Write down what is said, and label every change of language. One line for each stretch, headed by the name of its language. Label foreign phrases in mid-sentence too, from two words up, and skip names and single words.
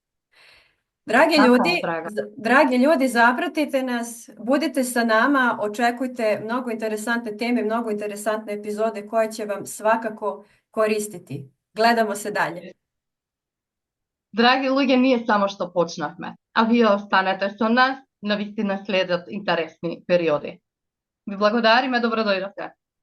Serbian: Dragi ljudi, zapratite nas, budite sa nama, očekujte mnogo interesantne teme, mnogo interesantne epizode koje će vam svakako koristiti. Gledamo se dalje.
Macedonian: Драги луѓе, ние само што почнавме, а вие останете со нас, навистина следат интересни периоди. Ви благодариме, добро дојдовте.